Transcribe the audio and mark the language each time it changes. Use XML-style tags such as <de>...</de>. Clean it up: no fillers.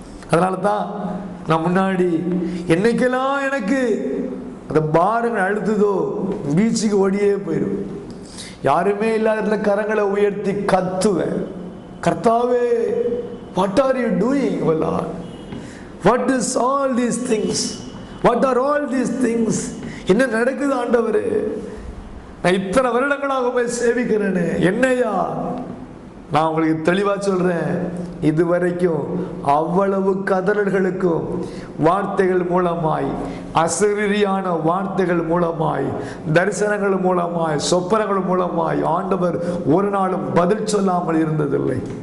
<ta>அதனால தான் நான் முன்னாடி என்னைக்கெல்லாம் எனக்கு அந்த பாரங்கள் அழுத்துதோ பீச்சுக்கு ஓடியே போயிடும். யாருமே இல்லாத கரங்களை உயர்த்தி கத்துவேன், கர்த்தாவே,</ta> <en>what are you doing, O Lord? What is all these things? What are all these things?</en> <ta>என்ன நடக்குது ஆண்டவரே? நான் இத்தனை வருடங்களாக போய் சேவிக்கிறேன்னு என்னையா? நான் உங்களுக்கு தெளிவா சொல்றேன், இதுவரைக்கும் அவ்வளவு கதறல்களுக்கும் வார்த்தைகள் மூலமாய், அசரீரியான வார்த்தைகள் மூலமாய், தரிசனங்கள் மூலமாய், சொப்பனங்கள் மூலமாய் ஆண்டவர் ஒரு நாளும் பதில் சொல்லாமல் இருந்ததில்லை.</ta>